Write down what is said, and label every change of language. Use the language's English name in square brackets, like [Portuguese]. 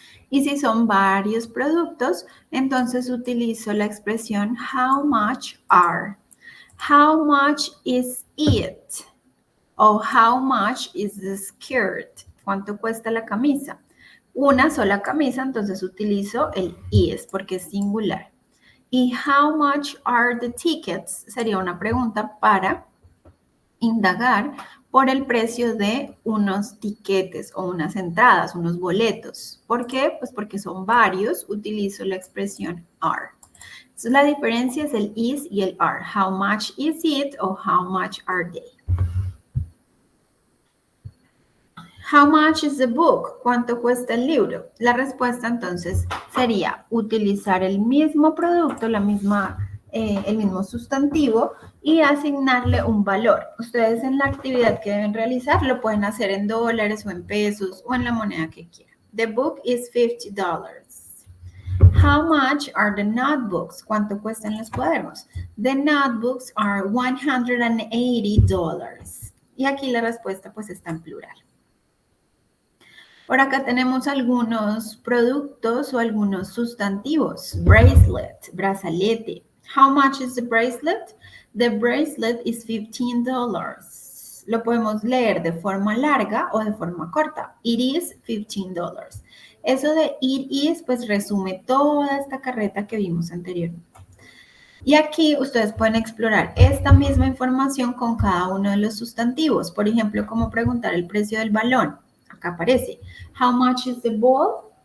[Spanish] Y si son varios productos, entonces utilizo la expresión how much are. [English] How much is it? O how much is the skirt? [Spanish] ¿Cuánto cuesta la camisa? Una sola camisa, entonces utilizo el is porque es singular. [English] Y how much are the tickets? [Spanish] Sería una pregunta para indagar por el precio de unos tiquetes o unas entradas, unos boletos. ¿Por qué? Pues porque son varios, utilizo la expresión are. Entonces la diferencia es el is y el are. [English] How much is it o how much are they? How much is the book? ¿Cuánto cuesta el libro? [Spanish] La respuesta entonces sería utilizar el mismo producto, el mismo sustantivo y asignarle un valor. Ustedes en la actividad que deben realizar lo pueden hacer en dólares o en pesos o en la moneda que quieran. [English] The book is $50. How much are the notebooks? [Spanish] ¿Cuánto cuestan los cuadernos? The notebooks are $180. Y aquí la respuesta pues está en plural. Por acá tenemos algunos productos o algunos sustantivos. Bracelet, brazalete. [English] How much is the bracelet? The bracelet is $15. [Spanish] Lo podemos leer de forma larga o de forma corta. It is $15. Eso de it is, pues resume toda esta carreta que vimos anteriormente. Y aquí ustedes pueden explorar esta misma información con cada uno de los sustantivos. Por ejemplo, como preguntar el precio del balón. [English] Acá aparece, how much is the ball?